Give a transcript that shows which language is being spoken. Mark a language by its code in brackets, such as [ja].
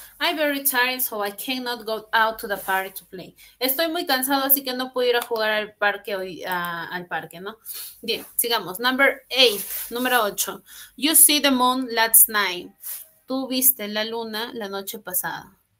[en] I'm very tired, so I cannot go out to the park to play. [es] Estoy muy cansado, así que no puedo ir a jugar al parque hoy, al parque, ¿no? Bien, sigamos. [en] Number 8, [es] número 8. [en] You see the moon last night. [es] Tú viste la luna la noche pasada.